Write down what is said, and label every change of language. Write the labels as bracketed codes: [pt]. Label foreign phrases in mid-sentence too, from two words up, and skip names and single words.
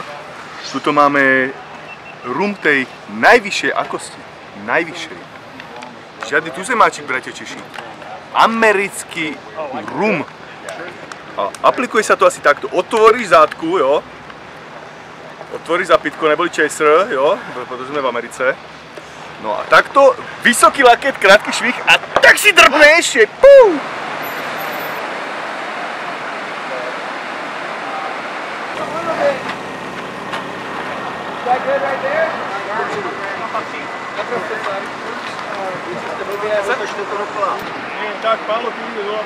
[sk] Tuto máme rum tej najvyššej akosti. Najvyššej. Žiadny tuzemáčik, bratia Češi. Americký rum. A aplikuje sa to asi takto. Otvoríš zátku, jo. Otvoríš zapitko, neboli chaser, jo. [cs] Protože sme v Americe. [sk] No a takto vysoký laket, krátky švih a tak si drbneš. Pum! Tak, Pálo, [cs] ty jde doleva.